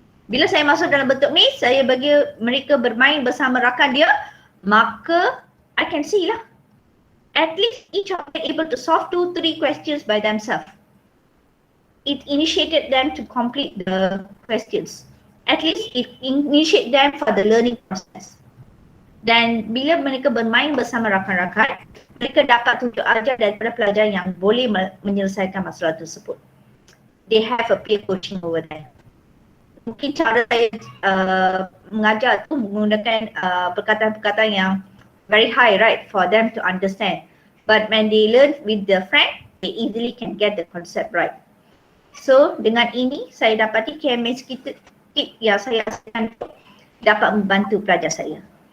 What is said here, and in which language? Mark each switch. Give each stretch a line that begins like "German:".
Malay: Bila saya masuk dalam bentuk maze, saya bagi mereka bermain bersama rakan dia, maka
English: I can see
Malay: lah.
English: At least each of them able to solve 2-3 questions by themselves. It initiated them to complete the questions. At least it initiate them for the learning process.
Malay: Dan bila mereka bermain bersama rakan-rakan, mereka dapat tunjuk ajar daripada pelajar yang boleh menyelesaikan masalah tersebut.
English: They have a peer coaching over there.
Malay: Mungkin cara saya mengajar tu menggunakan perkataan-perkataan yang
English: very high, right, for them to understand. But when they learn with the friend, they easily can get the concept right. So
Malay: dengan ini saya dapati KMS kita yang saya rasakan dapat membantu pelajar saya.